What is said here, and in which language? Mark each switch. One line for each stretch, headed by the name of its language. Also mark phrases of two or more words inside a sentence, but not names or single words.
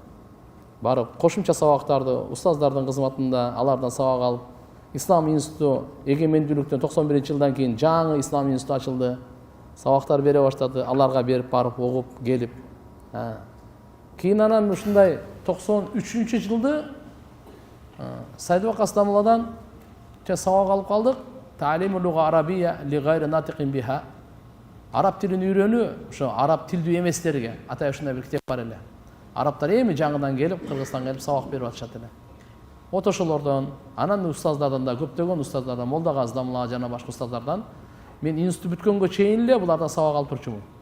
Kyrgyz: Барып кошумча сабактарды устаздардын кызматында алардан сабак алып, Ислам институту эгемендүүлүктөн 91-жылдан кийин жаңы Ислам институту ачылды. Сабактар бере баштады, аларга берип барып окуп келип. Кийин анан ушундай 93-жылды Сайдыбек Астамуладан сабак алып калдык.
Arabic: تعليم اللغة العربية لغير الناطقين بها.
Kyrgyz: Араб тилин үйрөнүү ошо араб тилдүү эместерге. Атай ушундай бир китеп бар эле. Арабтар эми жаңыдан келип, Кыргызстанга келип сабак берип атышат эле. Вот ошолордон, анан устаздардан да көптөгөн устаздардан, Молдага Аздамла жана башка устаздардан мен институт бүткөнгө чейин эле булардан сабак алып турчумун.